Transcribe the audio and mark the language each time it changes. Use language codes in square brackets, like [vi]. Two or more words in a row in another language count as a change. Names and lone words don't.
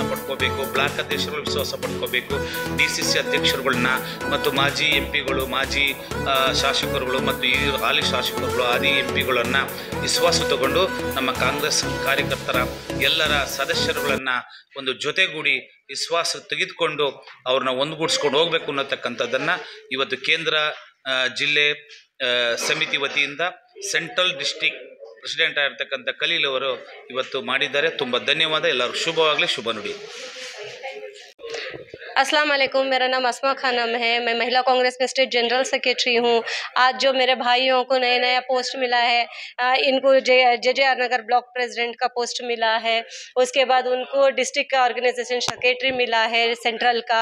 [kn] ಪಡ್ಕೋಬೇಕು, ಬ್ಲಾಕ್ ಅಧ್ಯಕ್ಷರುಗಳು ವಿಶ್ವಾಸ ಪಡ್ಕೋಬೇಕು, DCC ಅಧ್ಯಕ್ಷರುಗಳನ್ನ ಮತ್ತು ಮಾಜಿ MP ಗಳು, ಮಾಜಿ ಶಾಸಕರುಗಳು ಮತ್ತು ಈ ಹಾಲಿ ಶಾಸಕರುಗಳು, ಆದಿ MP ಗಳನ್ನು ವಿಶ್ವಾಸ ತಗೊಂಡು ನಮ್ಮ ಕಾಂಗ್ರೆಸ್ ಕಾರ್ಯಕರ್ತರ ಎಲ್ಲರ ಸದಸ್ಯರುಗಳನ್ನು ಒಂದು ಜೊತೆಗೂಡಿ ವಿಶ್ವಾಸ ತೆಗೆದುಕೊಂಡು ಅವ್ರನ್ನ ಒಂದುಗೂಡಿಸ್ಕೊಂಡು ಹೋಗಬೇಕು ಅನ್ನತಕ್ಕಂಥದ್ದನ್ನು ಇವತ್ತು ಕೇಂದ್ರ ಜಿಲ್ಲೆ ಸಮಿತಿ ವತಿಯಿಂದ [en] central district president [kn] ಆಗಿರ್ತಕ್ಕಂಥ ಖಲೀಲ್ ಅವರು ಇವತ್ತು ಮಾಡಿದ್ದಾರೆ. ತುಂಬ ಧನ್ಯವಾದ. ಎಲ್ಲರಿಗೂ ಶುಭವಾಗಲಿ, ಶುಭ ನುಡಿ. [ar] السلام عليكم, [hi] मेरा नाम अस्मा खानम है। मैं महिला कांग्रेस में [en] state general secretary [hi] हूँ। आज जो मेरे भाइयों को नया पोस्ट मिला है, इनको JJR नगर [en] block president [hi] का पोस्ट मिला है, उसके बाद उनको डिस्ट्रिक्ट का [en] organisation secretary [hi] मिला है सेंट्रल का।